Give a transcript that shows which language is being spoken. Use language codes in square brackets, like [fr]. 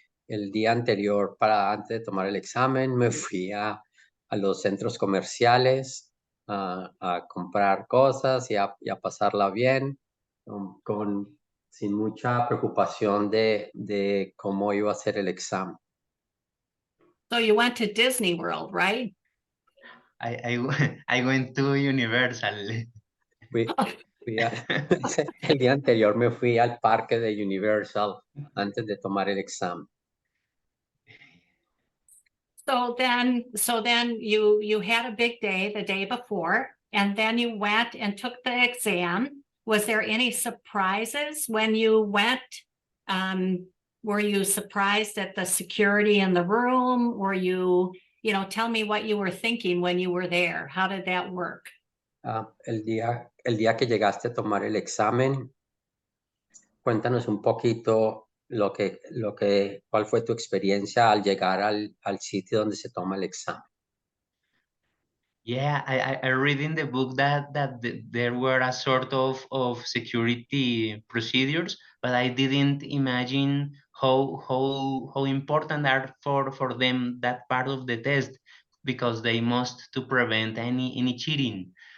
[es] El día anterior, antes de tomar el examen, me fui a los centros comerciales a comprar cosas y a pasarla bien, sin mucha preocupación de cómo iba a ser el examen. [en] So you went to Disney World, right? I went to Universal. [es] El día anterior me fui al parque de Universal antes de tomar el examen. [en] So then you had a big day the day before, and then you went and took the exam. Was there any surprises when you went? Were you surprised at the security in the room? Were you tell me what you were thinking when you were there. How did that work? [es] El día que llegaste a tomar el examen, cuéntanos un poquito cuál fue tu experiencia al llegar al sitio donde se toma el examen. [en] Yeah, I read in the book that there were a sort of security procedures, but I didn't imagine how important are for them that part of the test, because they must to prevent any cheating.